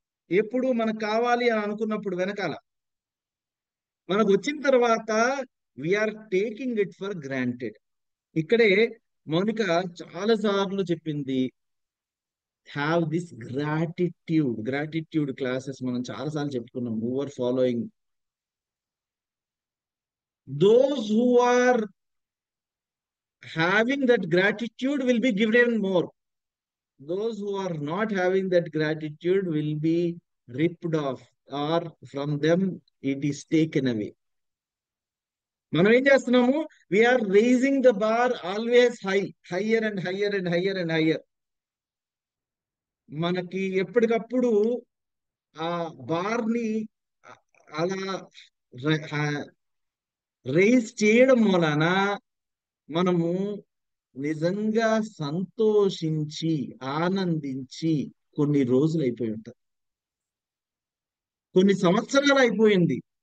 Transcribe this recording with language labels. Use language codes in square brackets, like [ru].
[te] ఎప్పుడు మనకు కావాలి అని అనుకున్నప్పుడు వెనకాల మనకు వచ్చిన తర్వాత [en] We're taking it for granted. [te] ఇక్కడే మౌనిక చాలా సార్లు చెప్పింది, [en] have this gratitude [te] క్లాసెస్ మనం చాలాసార్లు చెప్పుకున్నాం. [en] Who are following those who are having that gratitude will be given more. Those who are not having that gratitude will be ripped off, or from them it is taken away. [te] మనం ఏం చేస్తున్నాము? [en] We're raising the bar always higher and higher and higher and higher. [te] మనకి ఎప్పటికప్పుడు ఆ bar ని అలా raise చేయడం మూలాన మనము నిజంగా సంతోషించి ఆనందించి కొన్ని రోజులు అయిపోయి ఉంటాయి, కొన్ని సంవత్సరాలు అయిపోయింది.